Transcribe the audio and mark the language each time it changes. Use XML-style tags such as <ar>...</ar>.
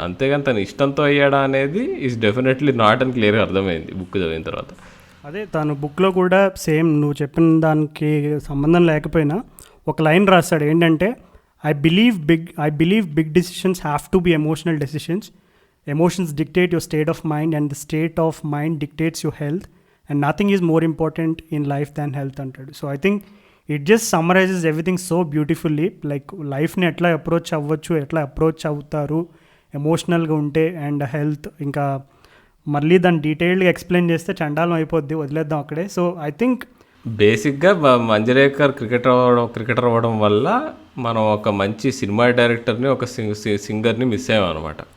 <te>అంతేగాని తను ఇష్టంతో అయ్యాడా అనేది</te> <en>is definitely not</en> <te>అని క్లియర్గా అర్థమైంది బుక్ చదివిన తర్వాత. అదే తను బుక్లో కూడా సేమ్ నువ్వు చెప్పిన దానికి సంబంధం లేకపోయినా ఒక లైన్ రాస్తాడు ఏంటంటే,</te> <en>I believe big decisions have to be emotional decisions. Emotions dictate your state of mind and the state of mind dictates your health, and nothing is more important in life than health అంటాడు. So I think it just summarizes everything so beautifully, like</en> <te>లైఫ్ని ఎట్లా approach అవ్వచ్చు, ఎట్లా approach అవుతారు ఎమోషనల్గా ఉంటే, and health. ఇంకా మళ్ళీ దాన్ని డీటెయిల్డ్గా ఎక్స్ప్లెయిన్ చేస్తే చండాలం అయిపోద్ది, వదిలేద్దాం అక్కడే.</te> <en>so I think</en> <te>బేసిక్గా మంజరేకర్ క్రికెటర్ అవ్వడం వల్ల మనం ఒక మంచి సినిమా డైరెక్టర్ని, ఒక సింగర్ని మిస్ అయ్యాం అనమాట.</te>